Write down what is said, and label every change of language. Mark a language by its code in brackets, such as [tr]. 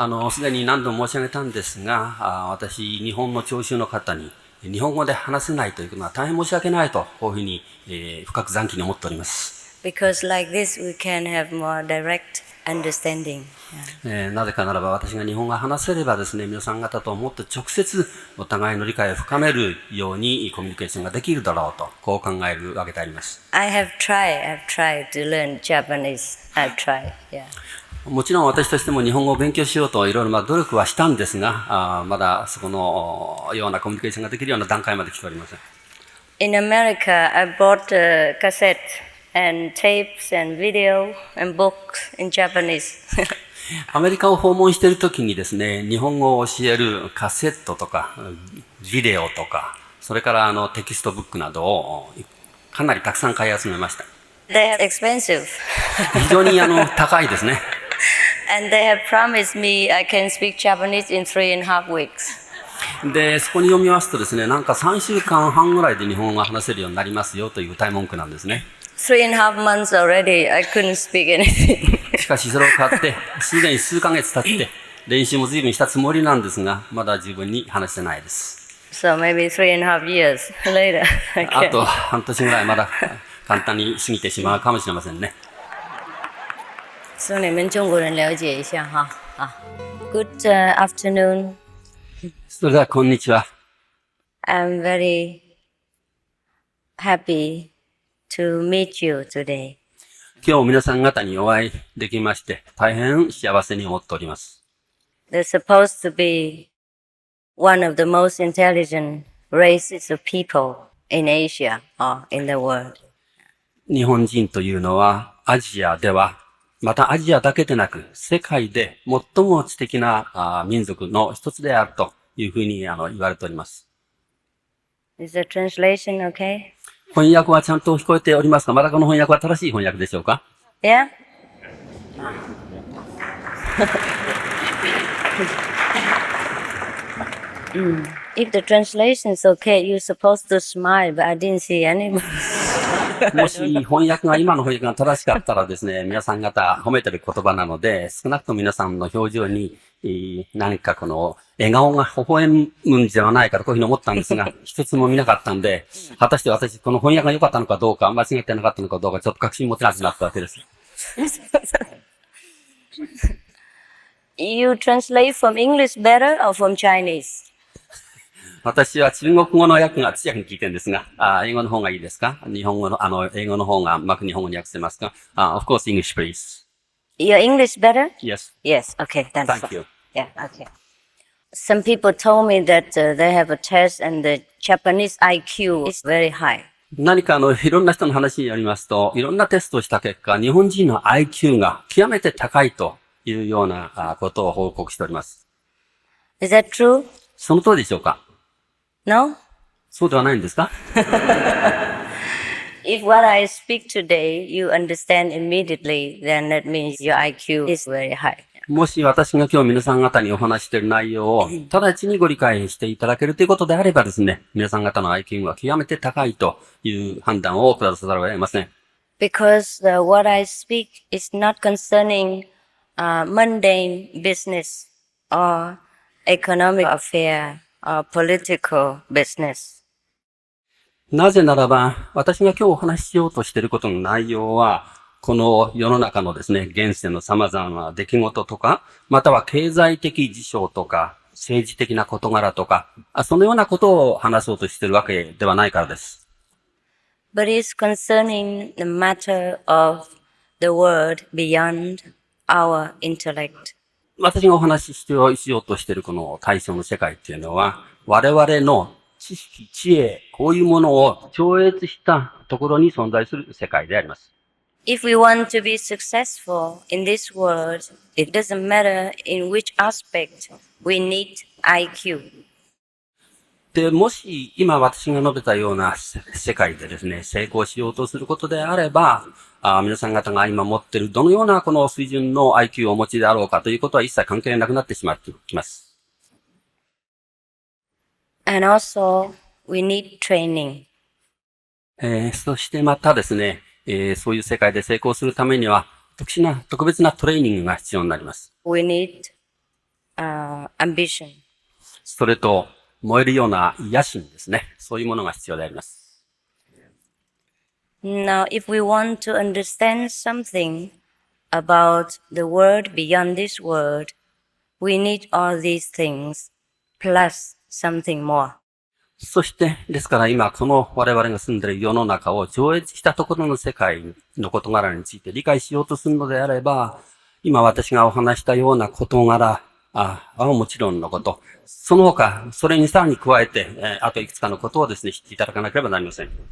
[ja] すでに何度も申し上げたんですが、私、日本の聴衆の方に日本語で話せないというのは大変申し訳ないと、こういうふうに、深く残機に思っております。 [en] Because like this we can have more direct understanding. [ja] なぜかならば私が日本語を話せればですね、皆さん方ともっと直接お互いの理解を深めるようにコミュニケーションができるだろうと、こう考えるわけであります。 [en] I've tried to learn Japanese. I've tried, yeah. [ja] もちろん私としても日本語を勉強しようといろいろ努力はしたんですが、まだそこのようなコミュニケーションができるような段階まで来ておりません。 [en] In America, I bought cassettes and tapes and video and books in Japanese. [ja] アメリカを訪問しているときにですね、日本語を教えるカセットとか、ビデオとか、それからテキストブックなどをかなりたくさん買い集めました。 [en] They are expensive. [ja] 非常に高いですね。 [en] And they have promised me I can speak Japanese in 3.5 weeks. [ja] で、そこに読みますとですね、なんか3週間半ぐらいで日本語が話せるようになりますよという歌い文句なんですね。 [en] 3.5 months already, I couldn't speak anything. [ja] しかしそれを買って、すでに数ヶ月経って、練習も随分したつもりなんですが、まだ十分に話してないです。 [en] So maybe 3.5 years later, I あ can. [ja] と半年ぐらいまだ簡単に過ぎてしまうかもしれませんね。 [zh] So 你们中国人了解一下哈啊。 [en] Good afternoon. [ja] それではこんにちは。 [en] I'm very happy to meet you today. [ja] 今日皆さん方にお会いできまして、大変幸せに思っております。 [en] They're supposed to be one of the most intelligent races of people in Asia or in the world. [ja] 日本人というのはアジアでは、またアジアだけでなく世界で最も知的な民族の一つであるというふうに言われております。 [en] Is the translation okay? [ja] 翻訳はちゃんと聞こえておりますが、まだこの翻訳は正しい翻訳でしょうか？ [en] Yeah? If the translation is okay, you're supposed to smile, but I didn't see anyone. [ja] もし翻訳が今の翻訳が正しかったらですね、皆さん方褒めてる言葉なので、少なくとも皆さんの表情に何かこの笑顔が微笑むんじゃないかとこういうふうに思ったんですが、一つも見なかったんで、果たして私この翻訳が良かったのかどうか、間違ってなかったのかどうか、ちょっと確信持てなくなったわけです。 [en] You translate from English better or from Chinese? [ja] 私は中国語の訳が通訳に聞いてるんですが、英語の方がいいですか？日本語の、英語の方がうまく日本語に訳せますか？ [en] Of course, English, please. Your English better? Yes. Yes, okay, that's Thank fine. you. Yeah, okay. Some people told me that they have a test and the Japanese IQ is very high. [ja] 何かいろんな人の話によりますと、いろんなテストをした結果、日本人の IQ が極めて高いというようなことを報告しております。 [en] Is that true? [ja] その通りでしょうか？ [en] No? [ja] そうではないんですか？ [en] If what I speak today you understand immediately, then that means your IQ is very high. [ja] もし私が今日皆さん方にお話している内容を直ちにご理解していただけるということであればですね、皆さん方の IQ は極めて高いという判断を下さざるを得ません。 [en] Because what I speak is not concerning mundane business or economic affair or political business. [ja] なぜならば、私が今日お話ししようとしていることの内容は、この世の中のですね、現世の様々な出来事とか、または経済的事象とか、政治的な事柄とか、そのようなことを話そうとしているわけではないからです。 [en] But it's concerning the matter of the world beyond our intellect. [ja] 私がお話ししようとしているこの対象の世界っていうのは、我々の知識、知恵、こういうものを超越したところに存在する世界であります。 [en] If we want to be successful in this world, it doesn't matter in which aspect we need IQ. [ja] で、もし今私が述べたような世界でですね、成功しようとすることであれば、皆さん方が今持っているどのようなこの水準の IQ をお持ちであろうかということは一切関係なくなってしまってきます。 [en] And also, we need training. [ja] そしてまたですね、そういう世界で成功するためには特別なトレーニングが必要になります。 [en] We need ambition. [ja] それと燃えるような野心ですね。そういうものが必要であります。 [en] Now, if we want to understand something about the world beyond this world, we need all these things plus something more. [ja] そして、ですから今この我々が住んでいる世の中を超越したところの世界の事柄について理解しようとするのであれば、今私がお話したような事柄、はもちろんのこと、その他、それにさらに加えて、あといくつかのことをですね、知っていただかなければなりません。